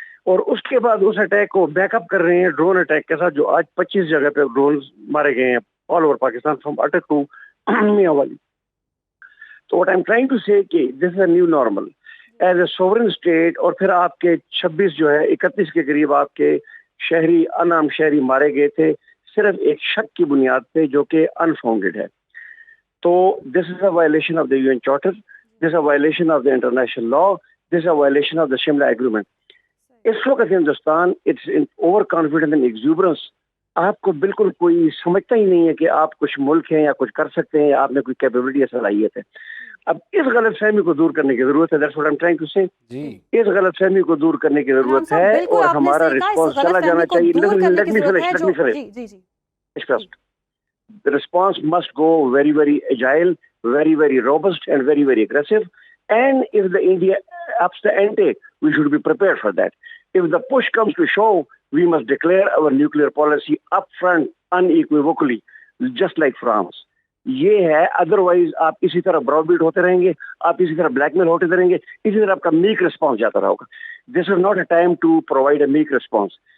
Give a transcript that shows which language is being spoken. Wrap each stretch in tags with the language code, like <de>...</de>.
<ur>اور اس کے بعد اس اٹیک کو بیک اپ کر رہے ہیں ڈرون اٹیک کے ساتھ, جو آج 25 جگہ پہ ڈرون مارے گئے ہیں</ur> <en>All over Pakistan from Attock to Mianwali. تو what I am trying to say کہ this is a new normal as a sovereign state.</en> <ur>اور پھر آپ کے 26 جو ہے 31 کے قریب آپ کے شہری انعام شہری مارے گئے تھے صرف ایک شک کی بنیاد پہ جو کہ انفاؤنڈیڈ ہے.</ur> <en>تو this is a violation of the UN charter, this a violation of the international law, this a violation of the Shimla agreement.</en> <ur>اس وقت Hindustan</ur> <en>It's over confident in exuberance.</en> <ur>آپ کو بالکل کوئی سمجھتا ہی نہیں ہے کہ آپ کچھ ملک ہیں یا کچھ کر سکتے ہیں یا آپ میں کوئی کیپیبلٹی یا صلاحیت ہے. اب اس غلط فہمی کو دور کرنے کی ضرورت ہے.</ur> <en>That's what I'm trying to say.</en> <ur>اس غلط فہمی کو دور کرنے کی ضرورت ہے اور ہمارا رسپانس چلا جانا چاہیے.</ur> <en>Let me finish. The response must go very, very agile, very, very robust and very, very aggressive. And if the India ups the ante, we should be prepared for that. If the push comes to shove, we must declare our nuclear policy upfront, unequivocally, just like France.</en> <ur>یہ ہے, otherwise آپ اسی طرح broad bat ہوتے رہیں گے, آپ اسی طرح بلیک میل ہوتے رہیں گے, اسی طرح آپ کا میک رسپانس جاتا رہا ہوگا.</ur> <en>This is not a time to provide a make response.</en>